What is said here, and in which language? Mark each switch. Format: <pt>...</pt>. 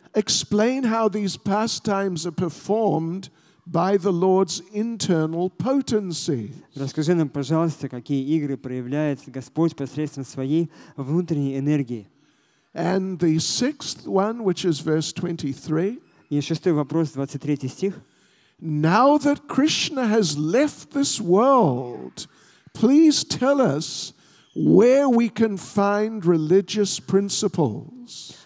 <en>Explain how these pastimes are performed by the Lord's internal potency.</en> <ru>Расскажи нам, пожалуйста, какие игры проявляет Господь посредством своей внутренней энергии.</ru> <en>And the sixth one, which is verse 23.</en> <ru>И шестой вопрос, 23 стих.</ru> <en>Now that Krishna has left this world, please tell us where we can find religious principles.</en>